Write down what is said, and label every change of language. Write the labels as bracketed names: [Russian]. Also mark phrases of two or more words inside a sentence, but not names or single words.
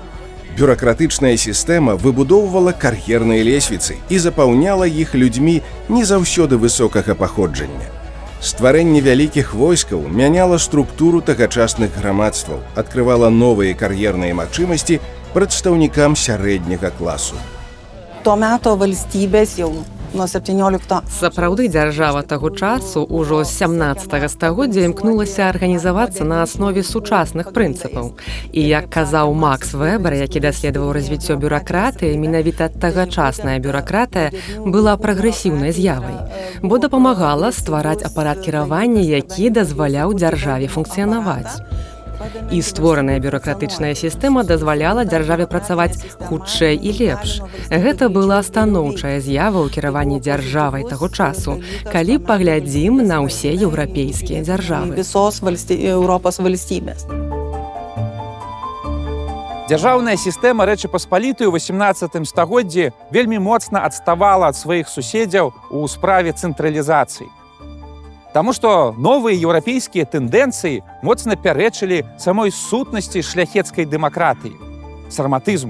[Belarusian] Бюракратычная сістэма выбудоўвала кар'ерныя лесвіцы і запаўняла іх людзьмі не заўсёды высокага паходжання. Стварэнне вялікіх войскаў мяняла структуру тагачасных грамадстваў, адкрывала новыя кар'ерныя магчымасці прадстаўнікам сярэдняга класу. [Lithuanian] Tuo meto valstybės jau nuo 17 [Belarusian] Сапраўды дзяржава таго часу ўжо з 17 стагоддзя імкнулася арганізавацца на аснове сучасных прынцыпаў. І як казаў Макс Вебер, які даследаваў развіццё бюракратыі, менавіта тагачасная бюракратыя была прагрэсіўнай з'явай, бо дапамагала ствараць апарат кіравання, які дазваляў дзяржаве функцыянаваць. І створаная бюракратычная сістэма дазваляла дзяржаве працаваць хутчэй і лепш. Гэта была станоўчая з'ява ў кіраванні дзяржавай таго часу, калі паглядзім на ўсе еўрапейскія дзяржавы. [Lithuanian] visos Europos valstybės. [Belarusian] Дзяржаўная сістэма Рэчы Паспалітай у 18 стагоддзі вельмі моцна адставала ад сваіх суседзяў у справе цэнтралізацыі. Таму што новыя еўрапейскія тэндэнцыі моцна пярэчылі самой сутнасці шляхецкай дэмакратыі, сарматызму.